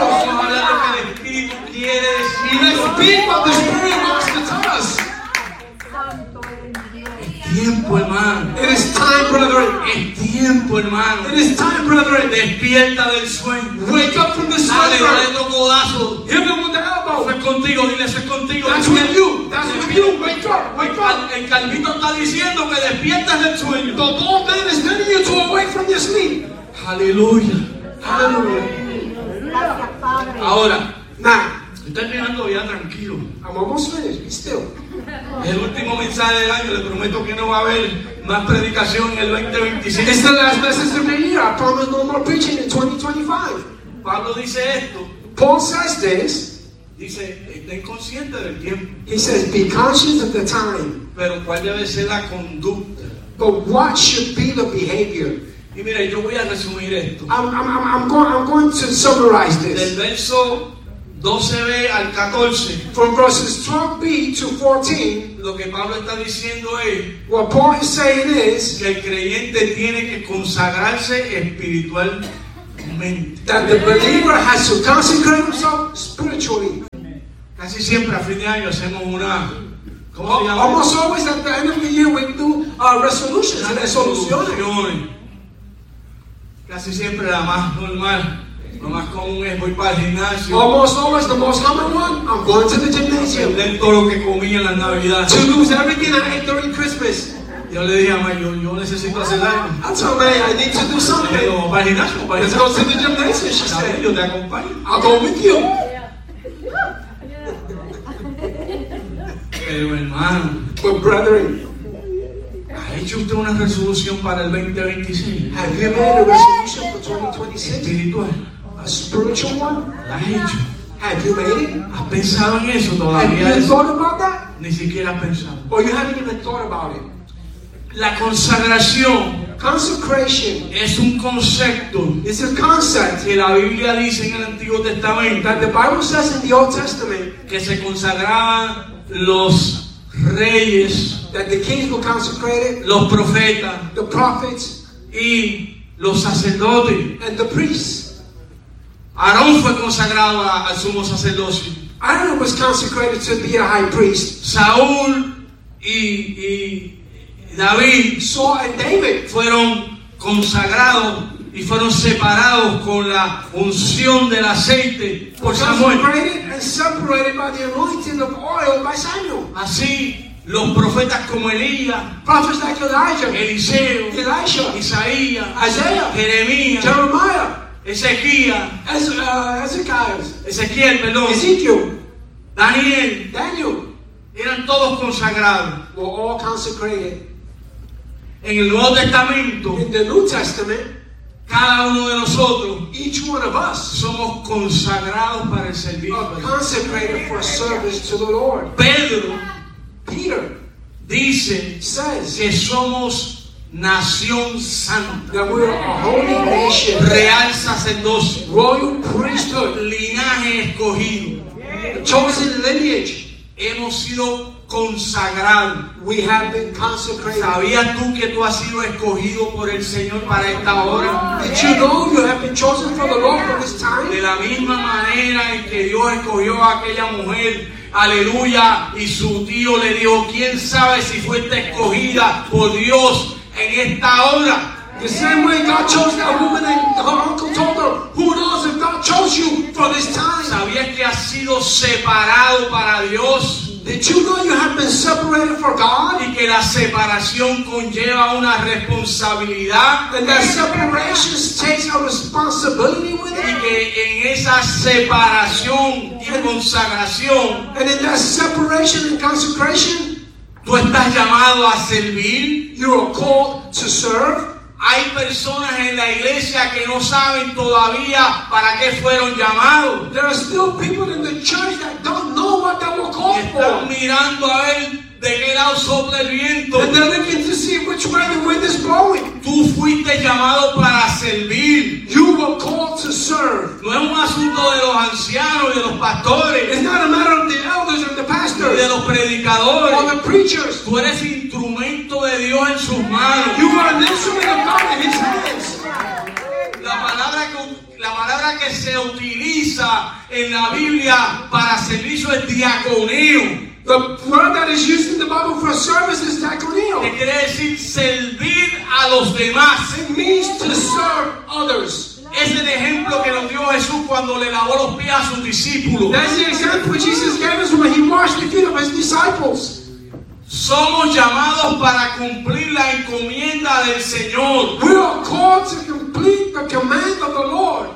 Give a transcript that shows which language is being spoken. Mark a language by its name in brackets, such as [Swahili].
[Spanish] Vamos a hablar de lo que el Espíritu quiere decir. [English] Let's speak what the Spirit wants to tell us. [Spanish] Tiempo, hermano. [English] It is time, brethren. [Spanish] Es tiempo, hermano. [English] It is time, brethren. [Spanish] Despierta del sueño. [English] Wake up from the slumber. [Spanish] Dale otro codazo. [English] Hit him with the elbow. [Spanish] Fue contigo, dile, fue contigo. [English] That's with you. That's with you. Wake up. [Spanish] El calvito está diciendo que despiertas del sueño. [English] The bald man is telling you to awake from your sleep. [Spanish] Aleluya. [English] Aleluya. [Spanish] Ahora. [English] Now. [Spanish] Estoy mirando ya tranquilo. [English] I'm almost finished. Be still. [Spanish] El último mensaje del año, le prometo que no va a haber más predicación en el 2025. [English] It's the last message of the year. I promise no more preaching in 2025. [Spanish] Pablo dice esto. [English] Paul says this. [Spanish] Dice, estén conscientes del tiempo. [English] He says, be conscious of the time. [Spanish] Pero ¿cuál debe ser la conducta? [English] But what should be the behavior? [Spanish] Y mira, yo voy a resumir esto. [English] I'm going to summarize this. [Spanish] Del verso 12b al 14. [English] From verses 12b to 14, [Spanish] lo que Pablo está diciendo es, [English] what Paul is saying is, [Spanish] que el creyente tiene que consagrarse espiritualmente. [English] That the believer has to consecrate himself spiritually. [Spanish] Casi siempre a fin de año hacemos una. ¿Cómo se llama? [English] Almost always at the end of the year we do resolutions. [Spanish] Resoluciones. Casi siempre la más normal, lo más común es voy para el gimnasio. [English] Almost always the most common one. I'm going to the gymnasium. [Spanish] Perder todo lo que comí en la Navidad. [English] To lose everything I ate during Christmas. [Spanish] Yo le dije a May, yo necesito hacer algo. [English] That's all right, I need to do something. [Spanish] Yo, para el gimnasio, para [English] let's go to the gymnasium, she said. [Spanish] Yo te acompaño. [English] I'll go with you. [Spanish] Pero hermano. [English] But brethren. [Spanish] ¿Ha hecho usted una resolución para el 2026? [English] Have you made a resolution for 2026? [Spanish] Espiritual. [English] A spiritual one? [Spanish] ¿La has hecho? [English] Have you made it? [Spanish] ¿Has pensado en eso todavía? [English] Have you thought about that? [Spanish] Ni siquiera has pensado. [English] Or you haven't even thought about it? [Spanish] La consagración, [English] consecration, [Spanish] es un concepto. [English] It's a concept [Spanish] que la Biblia dice en el Antiguo Testamento. [English] That the Bible says in the Old Testament [Spanish] que se consagraban los reyes, [English] that the kings were consecrated, [Spanish] los profetas, [English] the prophets, [Spanish] y los sacerdotes, [English] and the priests. [Spanish] Aarón fue consagrado al sumo sacerdote. [English] Aaron was consecrated to be a high priest. [Spanish] Saúl y David, [English] Saul and David [Spanish] fueron consagrados y fueron separados con la unción del aceite por Samuel. [English] And separated by the anointing of oil by Samuel. [Spanish] Así, los profetas como Elías, [English] prophets like Elijah, [Spanish] Eliseo, [English] Elisha, [Spanish] Isaías, [English] Isaiah, [Spanish] Jeremías, [English] Jeremiah, [Spanish] Ezequiel, [English] Daniel, [Spanish] eran todos consagrados. [English] Were all consecrated. [Spanish] En el Nuevo Testamento, [English] in the New Testament, [Spanish] cada uno de nosotros, [English] each one of us, [Spanish] somos consagrados para el servicio. [English] Consecrated for service to the Lord. [Spanish] Pedro, [English] Peter, [Spanish] dice, [English] says, [Spanish] que somos nación santa, [English] that we are a holy nation, [Spanish] real sacerdocio, [English] royal priesthood, [Spanish] linaje escogido, [English] chosen lineage. [Spanish] Hemos sido consagrado. [English] We have been consecrated. [Spanish] ¿Sabías tú que tú has sido escogido por el Señor para esta hora? [English] Did you know you have been chosen for the Lord for this time? [Spanish] De la misma manera en que Dios escogió a aquella mujer, aleluya, y su tío le dijo, ¿quién sabe si fuiste escogida por Dios en esta hora? [English] The same way God chose that woman and her uncle told her, who knows if God chose you for this time? [Spanish] ¿Sabías que has sido separado para Dios? [English] Did you know you have been separated for God? [Spanish] Y que la separación conlleva una responsabilidad. [English] And that separation takes a responsibility with it. [Spanish] Y que en esa separación y consagración, [English] and in that separation and consecration, [Spanish] tú estás llamado a servir. [English] You are called to serve. [Spanish] Hay personas en la iglesia que no saben todavía para qué fueron llamados. [English] There are still people in the church that don't know what they were called for. [Spanish] Están mirando a ver de qué lado sopla el viento. [English] And they're looking to see which way the wind is blowing. [Spanish] Tú fuiste llamado para servir. [English] You were called to serve. [Spanish] No es un asunto de los ancianos y de los pastores. [English] It's not a matter of the elders or the pastors. [Spanish] Ni de los predicadores. [English] Or the preachers. [Spanish] Tú eres instrumento de Dios en sus manos. [English] You are an instrument of God in His hands. [Spanish] La palabra que se utiliza en la Biblia para servicio es diaconeo. [English] The word that is used in the Bible for service is diaconeo. [Spanish] Que quiere decir servir a los demás. [English] It means to serve others. [Spanish] Es el ejemplo que nos dio Jesús cuando le lavó los pies a sus discípulos. [English] That's the example Jesus gave us when he washed the feet of his disciples. [Spanish] Somos llamados para cumplir la encomienda del Señor. [English] We are called to complete the command of the Lord.